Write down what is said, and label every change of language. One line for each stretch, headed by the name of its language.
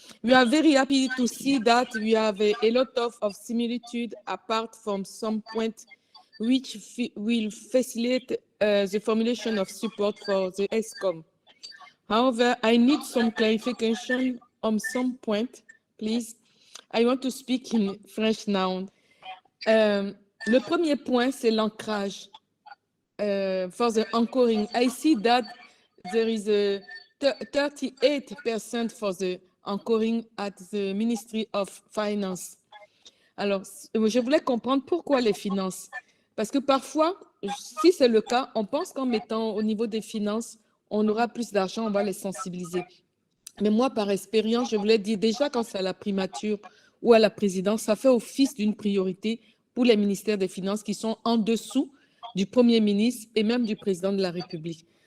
English: We are very happy to see that we have a lot of similitude apart from some point which will facilitate the formulation of support for the ESCOM. However, I need some clarification on some point, please. I want to speak in French now.
French: Le premier point, c'est l'ancrage.
English: For the anchoring, I see that there is a 38% for the anchoring at the Ministry of Finance.
French: Alors, je voulais comprendre pourquoi les finances. Parce que parfois, si c'est le cas, on pense qu'en mettant au niveau des finances, on aura plus d'argent, on va les sensibiliser. Mais moi, par expérience, je voulais dire déjà quand c'est à la primature ou à la présidence, ça fait office d'une priorité pour les ministères des Finances qui sont en dessous du Premier ministre et même du président de la République.